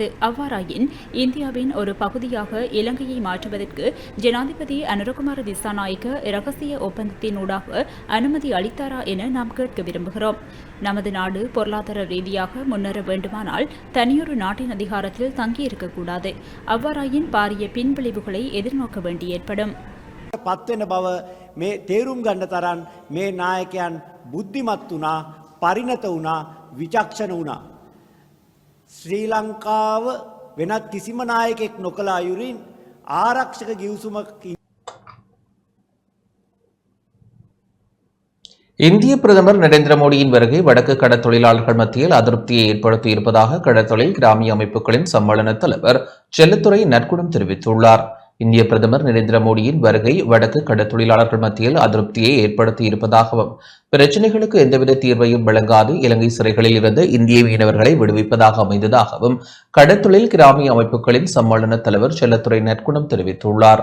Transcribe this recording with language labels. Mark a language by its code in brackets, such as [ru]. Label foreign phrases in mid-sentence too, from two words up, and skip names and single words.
[ta] அவ்வாறாயின் இந்தியாவின் ஒரு பகுதியாக இலங்கையை மாற்றுவதற்கு ஜனாதிபதி அனுரகுமார திசாநாயக்க இரகசிய ஒப்பந்தத்தினூடாக அனுமதி அளித்தாரா என நாம் கேட்க விரும்புகிறோம். நமது நாடு பொருளாதார ரீதியாக முன்னேற வேண்டுமானால் தனியொரு நாட்டின் அதிகாரத்தில் தங்கியிருக்கக்கூடாது. அவ்வாறாயின் பாரிய பின்விளைவுகளை எதிர்நோக்க வேண்டி ஏற்படும். [si] පත්වෙන බව මේ තේරුම් ගන්න තරම් මේ නායකයන් බුද්ධිමත් වුණා, පරිණත වුණා, විචක්ෂණ වුණා. ශ්‍රී ලංකාව වෙනත් කිසිම නායකෙක් නොකළ අයුරින් ආරක්ෂක ගිවිසුමක් [ta] இந்திய பிரதமர் நரேந்திர மோடியின் வருகை வடக்கு கடற்தொழிலாளர்கள் மத்தியில் அதிருப்தியை ஏற்படுத்தி இருப்பதாக கடற்தொழில் கிராமிய அமைப்புகளின் சம்மேளன தலைவர் செல்லத்துறை நற்குணம் தெரிவித்துள்ளார். இந்திய பிரதமர் நரேந்திர மோடியின் வருகை வடக்கு கடற்தொழிலாளர்கள் மத்தியில் அதிருப்தியை ஏற்படுத்தி இருப்பதாகவும் பிரச்சினைகளுக்கு எந்தவித தீர்வையும் வழங்காது இலங்கை சிறைகளில் இருந்த இந்திய மீனவர்களை விடுவிப்பதாக அமைந்ததாகவும் கடற்தொழில் கிராமிய அமைப்புகளின் சம்மேளன தலைவர் செல்லத்துறை நற்குணம் தெரிவித்துள்ளார்.